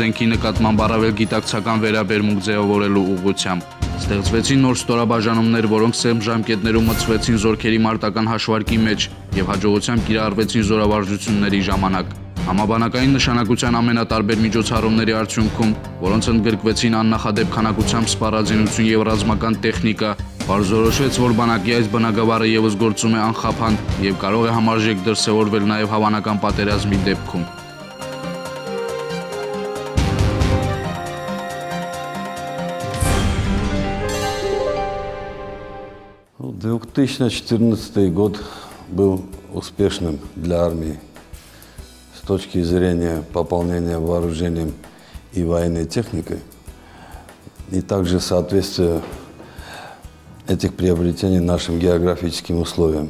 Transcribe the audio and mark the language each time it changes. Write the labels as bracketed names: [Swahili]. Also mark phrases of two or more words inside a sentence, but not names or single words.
[Armenian] զենքի նկատմամբ առավել գիտակցական վերաբերմունք ձևավորելու ուղղությամբ։ Ստեղծվեցին նոր ստորաբաժանումներ, որոնք սերմ ժամկետներում մտցվեցին զորքերի մարտական հաշվարկի մեջ եւ հաջողությամբ կիրառվեցին զորավարժությունների ժամանակ։ Համաբանակային նշանակության ամենատարբեր միջոցառումների արդյունքում, որոնց ընդգրկվեցին աննախադեպ քանակությամբ սպառազինություն եւ ռազմական տեխնիկա, բարձրորոշվեց, որ բանակի այս բնագավառը եւս գործում է անխափան եւ կարող է համարժեք դրսեւորվել նաեւ հավանական պատերազմի դեպքում։ [Russian] В 2014 год был успешным для армии с точки зрения пополнения вооружением и военной техникой, и также соответствия этих приобретений нашим географическим условиям.